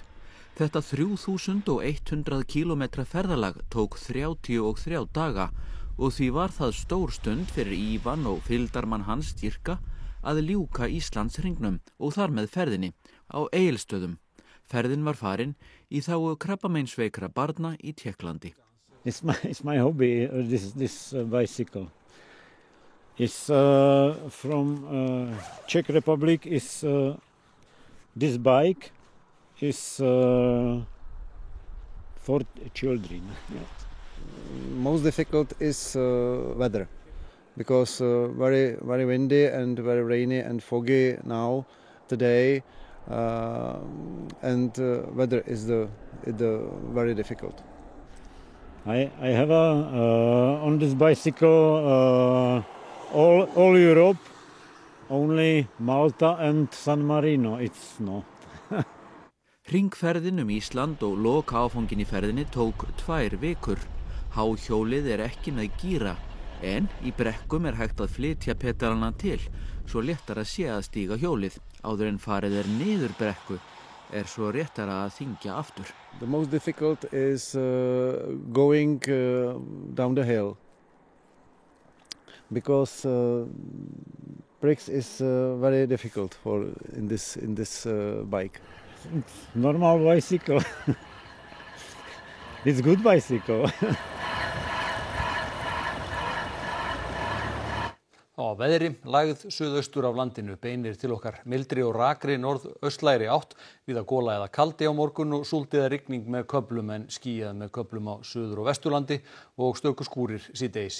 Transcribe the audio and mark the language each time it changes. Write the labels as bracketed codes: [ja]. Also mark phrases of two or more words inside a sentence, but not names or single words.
[is] Þetta 3100 kilometra ferðalag tók 33 daga og því var það stór stund fyrir Ívan og fylgdarmann hans Dýrka að ljúka Íslandshringnum og þar með ferðinni á Egilsstöðum. Ferðin var farin í þágu krabbameinsveikra barna í Tékklandi. [en] It's my hobby, this bicycle. It's from Czech Republic. This bike is for children. Most difficult is weather, because very windy and very rainy and foggy now today, and weather is the very difficult. I have on this bicycle all Europe, only Malta and San Marino. It's no. [is] Hringferðin Ísland og loka áfangin í ferðinni tók 2 vikur. Háhjólið ekki með gíra, en í brekkum hægt að flytja pedalana til, svo léttara sé að stíga hjólið. Áður en farið niður brekku, svo réttara að þyngja aftur. [en] The most difficult is going down the hill, because brakes is very difficult in this bike. It's normal bicycle. It's good bicycle. [is] Á veðri, lægð suðaustur af landinu beinir til okkar mildri og rakri norðaustlægri átt, víða gola eða kaldi á morgun og súld eða rigning með köflum en skýjað með köflum á suður- og vesturlandi og stöku skúrir síðdegis.